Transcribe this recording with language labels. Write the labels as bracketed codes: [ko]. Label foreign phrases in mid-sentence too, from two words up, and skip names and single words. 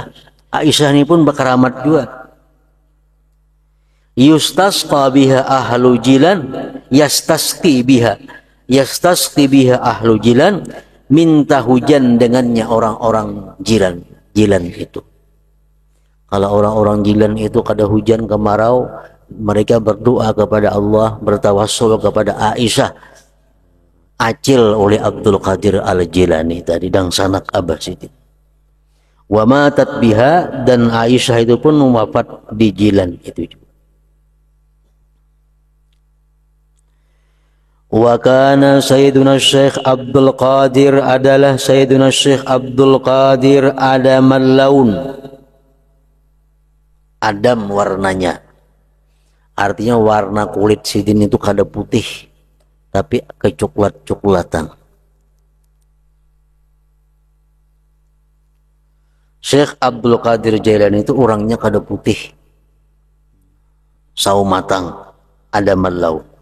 [id] Aisyah ini pun berkaramat juga. [ar] يستسقى بها أهل جيلان يستسقي بها أهل جيلان, [id] minta hujan dengannya orang-orang Jilan itu. [bjn] Kalau orang-orang Jilan itu kada hujan kemarau, mereka berdoa kepada Allah, bertawassul kepada Aisyah, acil oleh Abdul Qadir Al-Jilani tadi dang sanak Abah Siti. [ar] وماتت بها, [id] dan Aisyah itu pun wafat di Jilan itu juga. [ar] وكان [id] Sayyiduna Syekh Abdul Qadir, adalah Sayyiduna Syekh Abdul Qadir [ar] آدم اللون, [bjn] adam warnanya, artinya warna kulit sidin itu kada putih tapi kecoklat-coklatan. Syekh Abdul Qadir Jailani itu orangnya kada putih, sawo matang, [ar] آدم اللون.